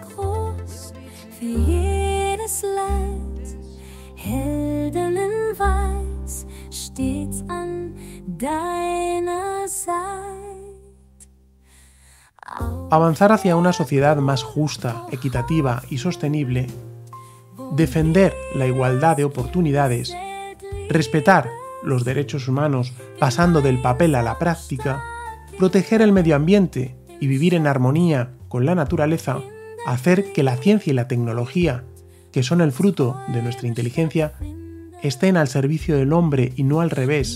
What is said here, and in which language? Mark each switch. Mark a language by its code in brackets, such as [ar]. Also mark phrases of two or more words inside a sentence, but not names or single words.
[de] groß, für jedes Leid, Helden in Weiß, stets an deiner Seite. [es] Avanzar hacia una sociedad más justa, equitativa y sostenible, defender la igualdad de oportunidades, respetar los derechos humanos pasando del papel a la práctica, proteger el medio ambiente y vivir en armonía con la naturaleza, hacer que la ciencia y la tecnología, que son el fruto de nuestra inteligencia, estén al servicio del hombre y no al revés.